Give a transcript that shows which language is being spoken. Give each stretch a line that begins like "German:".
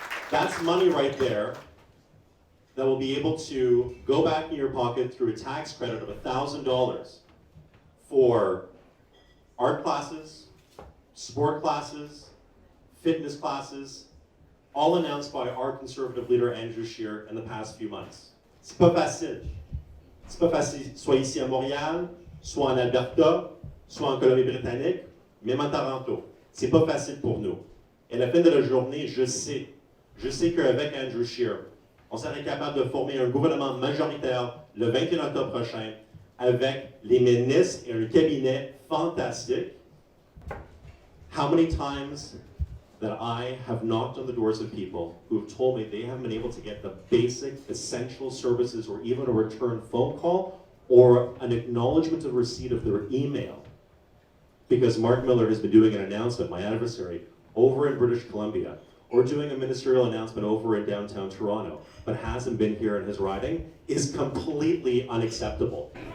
English: That's money right there that will be able to go back in your pocket through a tax credit of $1,000 for art classes, sport classes, fitness classes, all announced by our Conservative leader Andrew Scheer in the past few months.
French: C'est pas facile. C'est pas facile, soit ici à Montréal, soit en Alberta, soit en Colombie-Britannique, même à Toronto. C'est pas facile pour nous. Et à la fin de la journée, je sais qu'avec Andrew Scheer, on serait capable de former un gouvernement majoritaire le 21 octobre prochain avec les ministres et un cabinet fantastique.
English: How many times that I have knocked on the doors of people who have told me they haven't been able to get the basic, essential services or even a return phone call or an acknowledgement of receipt of their email. Because Mark Miller has been doing an announcement, my adversary, over in British Columbia, or doing a ministerial announcement over in downtown Toronto, but hasn't been here in his riding, is completely unacceptable.